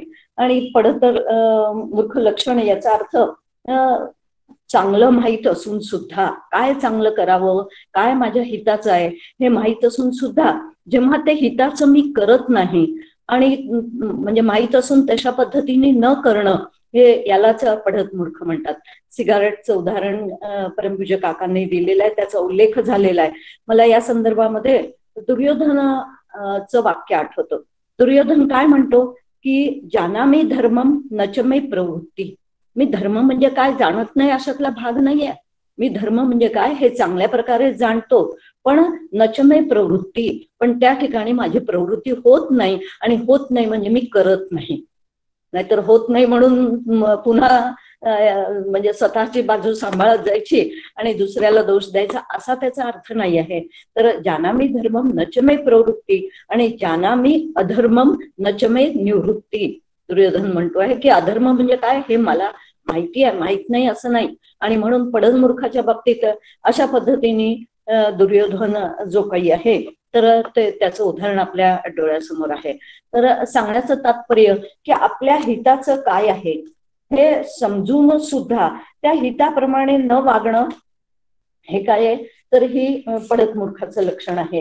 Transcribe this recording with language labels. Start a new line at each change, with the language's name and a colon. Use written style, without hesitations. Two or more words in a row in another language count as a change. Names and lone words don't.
Marathi: आणि पढत मूर्ख लक्षण याचा अर्थ चांगलं माहीत असून सुद्धा काय चांगलं करावं, काय माझ्या हिताचं आहे हे माहीत असून सुद्धा जेव्हा ते हिताचं मी करत नाही आणि म्हणजे माहीत असून तशा पद्धतीने न करणं, हे यालाच पढत मूर्ख म्हणतात. सिगारेटचं उदाहरण परमपूज्य काकांनी दिलेलं आहे, त्याचा उल्लेख झालेला आहे. मला या संदर्भामध्ये दुर्योधनाचं वाक्य आठवतं. दुर्योधन काय म्हणतो की
Sanskrit: जानामि धर्मम नच मे प्रवृत्ती.
Marathi: मी धर्म म्हणजे काय जाणत नाही अशातला भाग नाहीये. मी धर्म म्हणजे काय हे चांगल्या प्रकारे जाणतो, पण
Sanskrit: नच मे प्रवृत्ती,
Marathi: पण त्या ठिकाणी माझी प्रवृत्ती होत नाही. आणि होत नाही म्हणजे मी करत नाही, नाहीतर होत नाही म्हणून पुन्हा म्हणजे स्वतःची बाजू सांभाळत जायची आणि दुसऱ्याला दोष द्यायचा असा त्याचा अर्थ नाही आहे.
Sanskrit: तर जानामि धर्मम नच मे प्रवृत्ती आणि जानामि अधर्मम नच मे निवृत्ती.
Marathi: दुर्योधन म्हणतो आहे की अधर्म म्हणजे काय हे मला माहिती आहे, माहित नाही असं नाही. आणि म्हणून पढत मूर्खाच्या बाबतीत अशा पद्धतीने दुर्योधन जो काही आहे तर त्याचं उदाहरण आपल्या डोळ्यासमोर आहे. तर सांगण्याचं तात्पर्य की आपल्या हिताचं काय आहे हे समजून सुद्धा त्या हिताप्रमाणे न वागणं हे काय आहे तर ही पढत मूर्खाचं लक्षण आहे.